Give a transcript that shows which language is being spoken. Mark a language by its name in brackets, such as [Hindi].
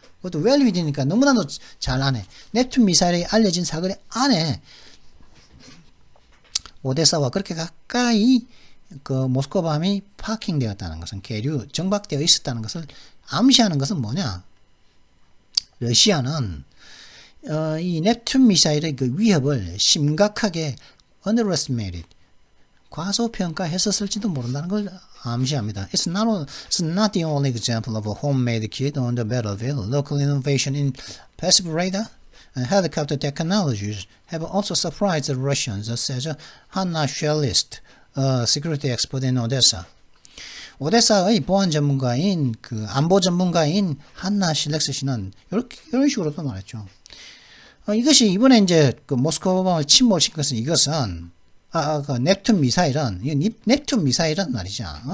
[Korean] 그것도 [English] well within [Korean] 이니까 너무나도 잘 안에 넵튠 미사일의 알려진 사거리 안에 오데사와 그렇게 가까이 그 모스크바함이 파킹되었다는 것은 계류 정박되어 있었다는 것을 암시하는 것은 뭐냐? 러시아는 이 넵튠 미사일의 그 위협을 심각하게 underestimated 과소평가했었을지도 모른다는 걸 암시합니다. [English] It's not the only example of a homemade kit on the battlefield. Local innovation in passive radar and helicopter technologies have also surprised the Russians, says Hanna Shellist, security expert in Odessa. [Korean] 오데사의 보안 전문가인 그 안보 전문가인 한나 실렉스 씨는 이런 식으로 또 말했죠. 이것이 이번에 이제 그 모스크바를 침몰시킨 것은 이것은 그 넵튠 미사일은 넵튠 미사일은 말이죠.